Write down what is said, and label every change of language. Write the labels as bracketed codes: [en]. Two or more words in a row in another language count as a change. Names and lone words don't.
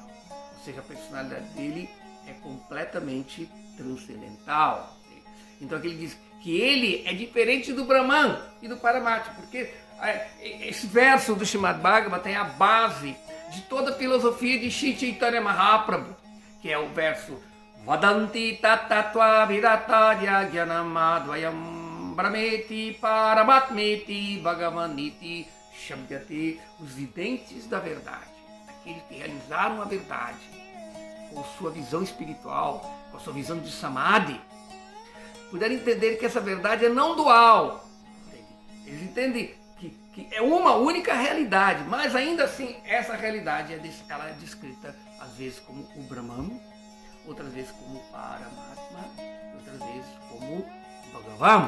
[pt] Ou seja, a personalidade dele é completamente transcendental. Então aqui ele diz que ele é diferente do Brahman e do Paramatma, porque esse verso do Srimad Bhagavatam tem a base de toda a filosofia de Sri Chaitanya Mahaprabhu, que é o verso [sa] वदन्ति तत्तत्त्व विरतार्य ज्ञानमद्वयम् ब्रह्मेति परमात्मेति भगवानिति शब्द्यते. [pt] Os videntes da verdade, aqueles que realizaram a verdade com sua visão espiritual, com a sua visão de samadhi, puderam entender que essa verdade é não dual. Eles entendem que é uma única realidade, mas ainda assim essa realidade ela é descrita às vezes como o Brahman, outras vezes como o Paramatma, outras vezes como o Bhagavan.